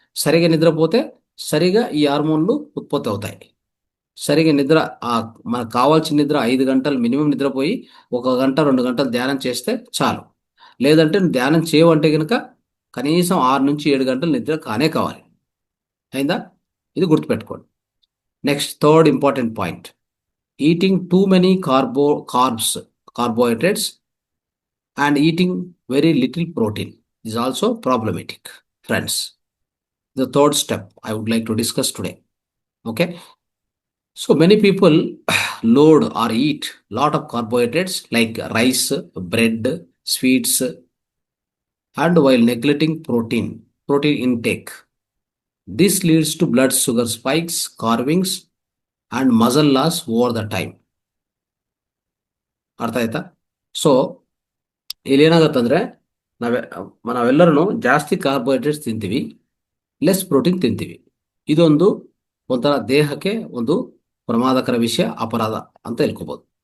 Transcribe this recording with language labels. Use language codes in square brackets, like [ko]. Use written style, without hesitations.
[te] సరిగా నిద్రపోతే సరిగా ఈ హార్మోన్లు ఉత్పత్తి అవుతాయి. సరిగా నిద్ర, ఆ మనకు కావాల్సిన నిద్ర 5 గంటలు మినిమం నిద్రపోయి 1 గంట 2 గంటలు ధ్యానం చేస్తే చాలు. లేదంటే నువ్వు ధ్యానం చేయవంటే కనుక కనీసం 6 నుంచి 7 గంటలు నిద్ర కానే కావాలి. అయిందా? ఇది గుర్తుపెట్టుకోండి. [en] Next third important point, eating too many carbohydrates and eating very little protein is also problematic, friends. The third step I would like to discuss today. Okay, so many people load or eat lot of carbohydrates like rice, bread, sweets, and while neglecting protein intake. This leads to blood sugar spikes, carvings, and muscle loss over the time. [kn] ಅರ್ಥ ಆಯ್ತಾ? So ಇಲ್ಲೇನಾಗತ್ತಂದ್ರೆ ನಾವೇ ನಾವೆಲ್ಲರೂ ಜಾಸ್ತಿ carbohydrates ತಿಂತೀವಿ, less protein ತಿಂತೀವಿ. ಇದೊಂದು ಒಂಥರ ದೇಹಕ್ಕೆ ಒಂದು ಪ್ರಮಾದಕರ ವಿಷಯ, ಅಪರಾಧ ಅಂತ ಹೇಳ್ಕೋಬಹುದು.